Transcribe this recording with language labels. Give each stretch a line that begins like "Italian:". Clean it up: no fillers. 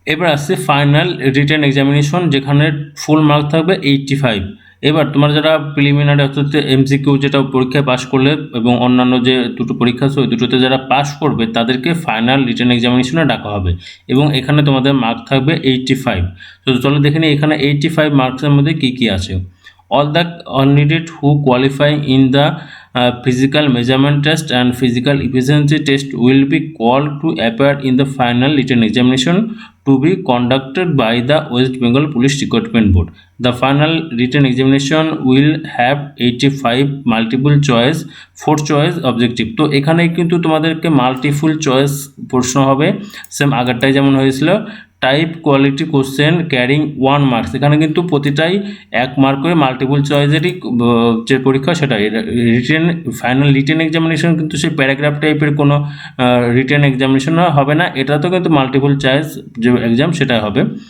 Bangla: এবার আসছে final written examination, যেখানে ফুল মার্ক থাকবে 85। এবার তোমার যারা প্রিলিমিনারি অর্থাৎ MCQ যেটা পরীক্ষায় পাস করলে এবং অন্যান্য যে দুটো পরীক্ষা আছে ওই দুটোতে যারা পাস করবে তাদেরকে ফাইনাল রিটেন এক্সামিনেশনে ডাকা হবে, এবং এখানে তোমাদের মার্ক থাকবে 85। তো চলো দেখে নিই এখানে 85 মার্কসের মধ্যে কী কী আছে।
English: All the candidates who qualify in the physical measurement test and physical efficiency test will be called to appear in the final written examination to be conducted by the West Bengal Police Recruitment Board. The final written examination will have 85 multiple choice 4 choice objective।
Bangla: তো এখানে কিন্তু তোমাদেরকে multiple choice প্রশ্ন হবে, same আগেরটাই যেমন হয়েছিল।
English: type quality question carrying 1 marks,
Bangla: এখানে কিন্তু প্রতিটাই 1 মার্ক করে মাল্টিপল চয়েসেরই যে পরীক্ষা সেটাই। রিটেন ফাইনাল রিটেন এক্সামিনেশন কিন্তু সেই প্যারাগ্রাফ টাইপের কোনো রিটেন এক্সামিনেশন হবে না, এটা তো কিন্তু মাল্টিপল চয়েস যে এক্সাম সেটাই হবে।